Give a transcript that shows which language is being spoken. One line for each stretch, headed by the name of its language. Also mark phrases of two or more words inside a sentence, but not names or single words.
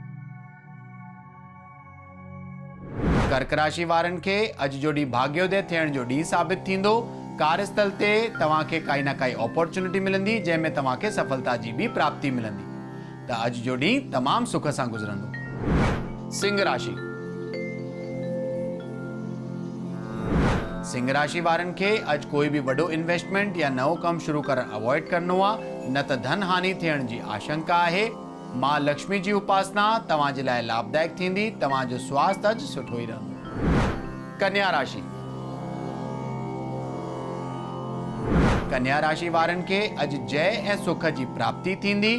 Sindhi: कर्क राशि वारनि खे अॼु जो ॾींहुं भाग्योदय थियण जो ॾींहुं साबित थींदो। कार्यस्थल ते तव्हांखे काई न काई अपॉर्चुनिटी मिलंदी जंहिंमें तव्हांखे सफलता जी बि प्राप्ति मिलंदी त अॼु जो ॾींहुं तमामु सुख सां गुज़रंदो। सिंह राशि। सिंह राशि वारनि खे अॼु कोई बि वॾो इन्वेस्टमेंट या नओं कमु शुरू करणु अवॉइड करणो आहे, न त धन हानि थियण जी आशंका आहे। मां लक्ष्मी जी उपासना तव्हां जे लाइ लाभदायक थींदी। तव्हांजो स्वास्थ्य अॼु सुठो ई रहंदो। कन्या राशि। कन्या राशि वारनि खे अॼु जय ऐं सुख जी प्राप्ति थींदी।